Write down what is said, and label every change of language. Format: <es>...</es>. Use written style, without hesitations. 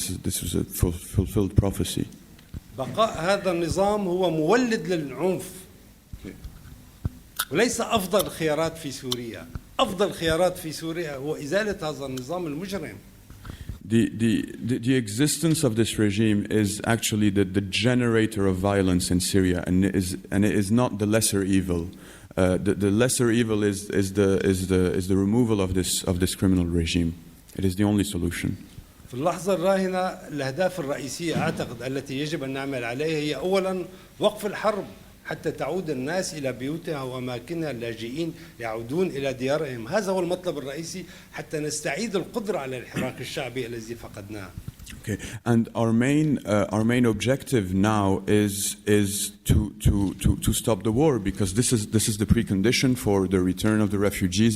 <en>This was a fulfilled prophecy.</en> <ar>بقاء هذا النظام هو مولد للعنف، وليس أفضل الخيارات في سوريا. أفضل الخيارات في سوريا هو إزالة هذا النظام المجرم.</ar> <en>The existence of this regime is actually the generator of violence in Syria, and it is not the lesser evil. The lesser evil is the removal of this criminal regime. It is the only solution.</en> <ar>في اللحظة الراهنة الأهداف الرئيسية أعتقد التي يجب أن نعمل عليها هي أولا وقف الحرب حتى تعود الناس إلى بيوتها وأماكنها، اللاجئين يعودون إلى ديارهم. هذا هو المطلب الرئيسي حتى نستعيد القدرة على الحراك الشعبي الذي فقدناه.</ar> <en>Okay, and our main objective now is to stop the war, because this is the precondition for the return of the refugees.</en>